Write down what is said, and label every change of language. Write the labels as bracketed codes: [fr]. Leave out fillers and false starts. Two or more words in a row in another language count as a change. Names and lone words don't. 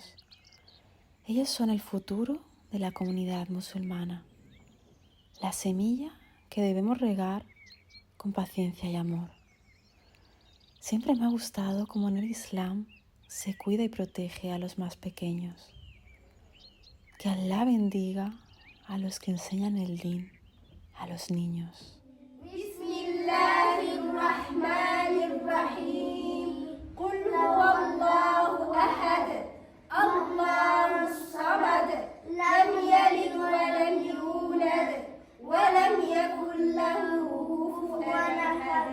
[es] Ellos son el futuro de la comunidad musulmana, la semilla que debemos regar con paciencia y amor. Siempre me ha gustado cómo en el Islam se cuida y protege a los más pequeños. Que Alá bendiga a los que enseñan el din a los niños. [ar] Bismillahirrahmanirrahim. قل هو الله أحد. الله الصمد. لم يلد ولم يولد ولم يكن له كفوا أحد.